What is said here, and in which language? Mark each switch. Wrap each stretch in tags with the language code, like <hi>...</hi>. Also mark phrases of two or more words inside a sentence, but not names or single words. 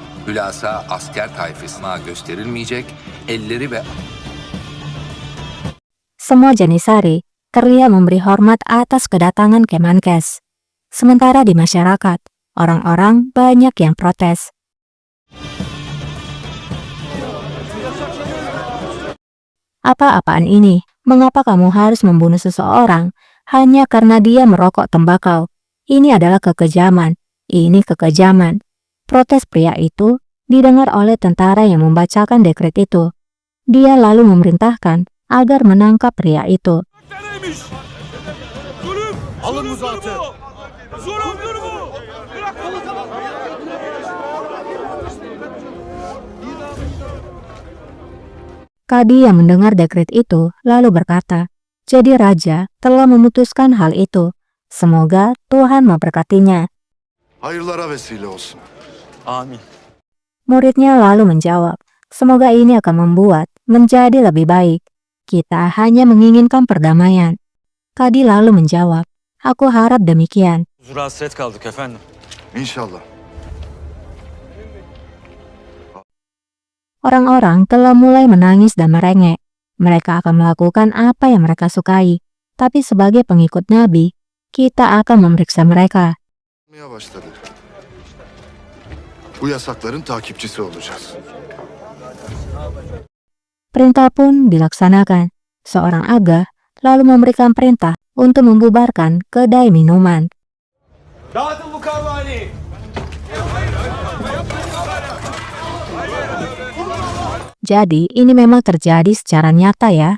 <tr>Hülasa asker tayfasına gösterilmeyecek, elleri ve</tr> <id>Semua Janissary terlihat memberi hormat atas kedatangan Kemenkes. Sementara di masyarakat, orang-orang banyak yang protes. Apa-apaan ini? Mengapa kamu harus membunuh seseorang hanya karena dia merokok tembakau? Ini adalah kekejaman. Ini kekejaman. Protes pria itu didengar oleh tentara yang membacakan dekret itu. Dia lalu memerintahkan agar menangkap pria itu.</id> <tr>Alın bu zatı.</tr> <id>Kadi yang mendengar dekret itu lalu berkata, "Jadi raja telah memutuskan hal itu. Semoga Tuhan memberkatinya."</id> <tr>Hayırlara vesile olsun. Amin.</tr> <id>Muridnya lalu menjawab, "Semoga ini akan membuat menjadi lebih baik. Kita hanya menginginkan perdamaian." Kadi lalu menjawab, "Aku harap demikian."</id> <tr>Huzura hasret kaldık efendim. İnşallah.</tr> <id>Orang-orang telah mulai menangis dan merengek. Mereka akan melakukan apa yang mereka sukai. Tapi sebagai pengikut Nabi, kita akan memeriksa mereka.</id> <tr>Yapmaya başladı. Bu yasakların takipçisi olacağız.</tr> <id>Perintah pun dilaksanakan. Seorang aga lalu memberikan perintah untuk membubarkan kedai minuman.</id> <tr>Dağıtın bu kahvani.</tr> <id>Jadi ini memang terjadi secara nyata ya.</id>